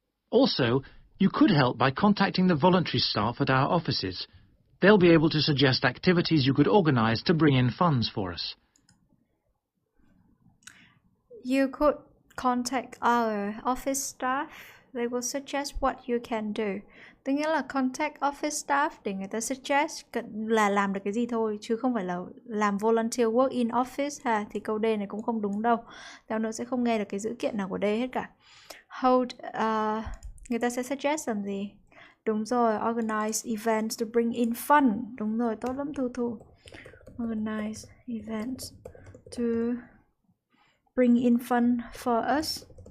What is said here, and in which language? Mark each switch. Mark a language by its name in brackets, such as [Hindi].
[English] Also, you could help by contacting the voluntary staff at our offices. They'll be able to suggest activities you could organize to bring in funds for us. You could contact our office staff. They will suggest what you can do. [Vietnamese] Tức nghĩa là [English] contact office staff [Vietnamese] để người ta suggest là làm được cái gì thôi, chứ không phải là làm [English] volunteer work in office [Vietnamese] ha. Thì câu D này cũng không đúng đâu. Tao nữa sẽ không nghe được cái dữ kiện nào của D hết cả. hold, người ta sẽ suggest làm gì? Đúng rồi, [English] organize events to bring in fun. [Vietnamese] Đúng rồi, tốt lắm Thu Thu. [English] Organize events to bring in fun for us.